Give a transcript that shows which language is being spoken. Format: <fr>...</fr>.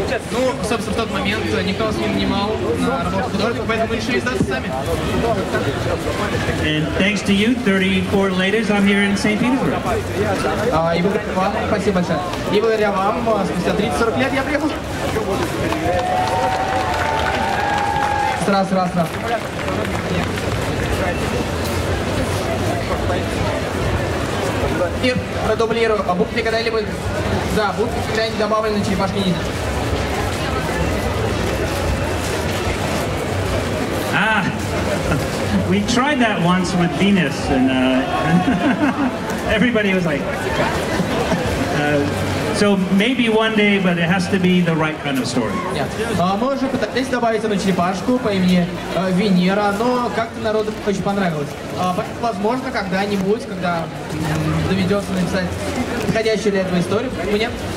<ru>Ну, собственно, в тот момент никто нас не нанимал на работу художника, поэтому мы решили издаться сами.</ru> <en>And thanks to you, 34 ladies, I'm here in St. Petersburg.</en> <ru>И благодаря вам, спасибо большое. И благодаря вам, спустя 30-40 лет я приехал. Раз. И продублирую. А будут ли когда-либо... Да, будут ли когда-нибудь добавлены черепашки ниндзя?</ru> <en>We tried that once with Venus, and everybody was like... So maybe one day, but it has to be the right kind of story.</en> <ru>Мы уже пытались добавить одну черепашку по имени Венера, но как-то народу очень понравилось. Возможно, когда-нибудь, когда доведется написать подходящую для этого историю, почему нет?</ru>